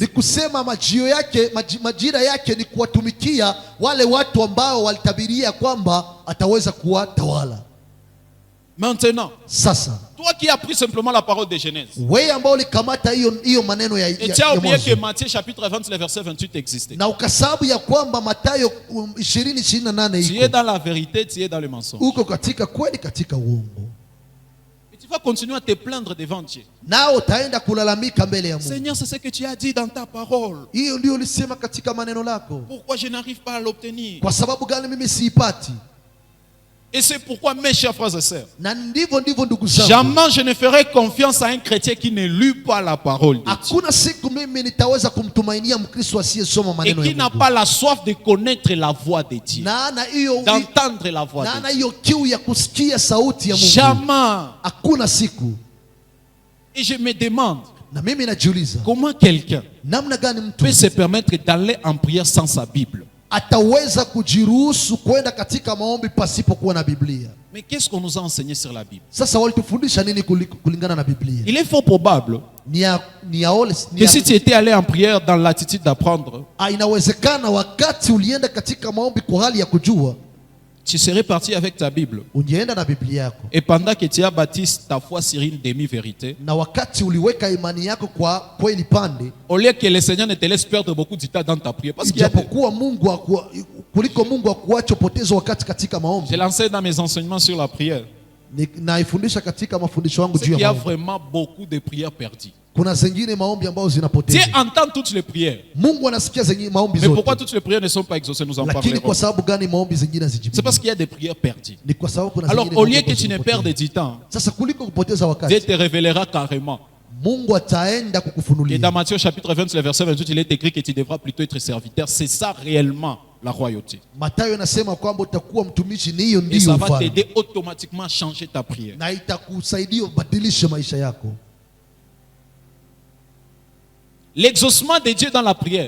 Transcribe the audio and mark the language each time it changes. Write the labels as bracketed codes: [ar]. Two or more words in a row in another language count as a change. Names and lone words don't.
[sw] Ni kusema majira yake ni kuwatumikia wale watu ambao walitabiria kwamba ataweza kuwatawala. [fr] Maintenant, [sw] Sasa [fr] toi qui as pris simplement la parole de Genèse, [sw] wewe ambao ulikamata hiyo maneno ya [fr] et tu as oublié que [sw] mwanzo, [fr] Matthieu chapitre 20, le verset 28 existait. [sw] na ukasabu ya kwamba Mathayo 20:28 [fr] Tu es [sw] iko [fr] dans la vérité, tu es dans le mensonge. [sw] uko katika kweli, katika uongo, [fr] Et tu vas continuer à te plaindre devant Dieu. [sw] nao utaenda kulalamika mbele ya Mungu. [fr] Seigneur, c'est ce que tu as dit dans ta parole. [sw] Hiyo ndio ulisema katika maneno lako. [fr] Pourquoi je n'arrive pas à l'obtenir? [sw] Kwa sababu gani mimi siipati? [fr] Et c'est pourquoi, mes chers frères et sœurs, [sw] Na ndivyo ndugu zangu, [fr] jamais je ne ferai confiance à un chrétien qui ne lit pas la parole de Dieu [sw] hakuna siku mimi nitaweza kumtumainia Mkristo asiyesoma [fr] et [sw] maneno [fr] qui [sw] ya [fr] n'a [sw] Mungu, [fr] pas la soif de connaître la voix de Dieu, [sw] na hiyo [fr] d'entendre la voix [sw] na [fr] de Dieu. [sw] hiyo kiu ya kusikia sauti ya Mungu. [fr] Jamais. [sw] Hakuna siku. [fr] Et je me demande [sw] Na mimi najiuliza, [fr] comment quelqu'un [sw] namna gani mtu [fr] peut se permettre d'aller en prière sans sa Bible. [sw] ataweza kujiruhusu kwenda katika maombi pasipokuwa na Biblia? [fr] Mais qu'est-ce qu'on nous a enseigné sur la Bible? [sw] Sasa walitufundisha nini kulingana na Biblia? [fr] Il est fort probable que si tu étais allé en prière dans l'attitude d'apprendre, [sw] inawezekana wakati ulienda katika maombi kwa hali ya kujua, [fr] tu serais parti avec ta Bible. [sw] ungeenda na Biblia yako, [fr] Et pendant que tu as bâti ta foi sur une demi-vérité, [sw] na wakati uliweka imani yako kwa kweli pande, [fr] au lieu que le Seigneur ne te laisse perdre beaucoup de temps dans ta prière, parce qu'il y a [sw] ijapokuwa kuliko Mungu akuache poteza wakati katika maombi. [fr] je l'enseigne dans mes enseignements sur la prière. [sw] Naifundisha katika mafundisho yangu [fr] C'est [sw] juu [fr] qu'il y [sw] ya [fr] a [sw] maombi. [fr] vraiment beaucoup de prières perdues. [sw] Kuna zingine maombi ambazo [fr] Dieu [sw] zinapoteza. [fr] entend toutes les prières. [sw] Mungu anasikia zingine maombi [fr] Mais pourquoi [sw] zote, [fr] toutes les prières ne sont pas exaucées? Nous en [sw] lakini [fr] parlerons. [sw] kwa sababu gani maombi zingine [fr] C'est [sw] hazijibiwi? [fr] parce qu'il y a des prières perdues. [sw] Ni kwa sababu kuna [fr] Alors, [sw] zingine [fr] au [sw] maombi [fr] lieu que [sw] ambazo [fr] tu ne [sw] zinapotea. [fr] perdes du temps, [sw] Sasa kuliko kupoteza [fr] Dieu [sw] wakati, [fr] te révélera carrément. [sw] Mungu ataenda [fr] Et dans [sw] kukufunulia. [fr] Matthieu chapitre 20, le verset 28, il est écrit que tu devras plutôt être serviteur. C'est ça réellement la royauté. [sw] Mathayo anasema kwamba utakuwa mtumishi, ni hiyo [fr] Et [sw] ndiyo [fr] ça va [sw] ufalme, [fr] t'aider automatiquement à changer ta prière. [sw] na itakusaidia ubadilishe maisha yako. [fr] L'exaucement de Dieu dans la prière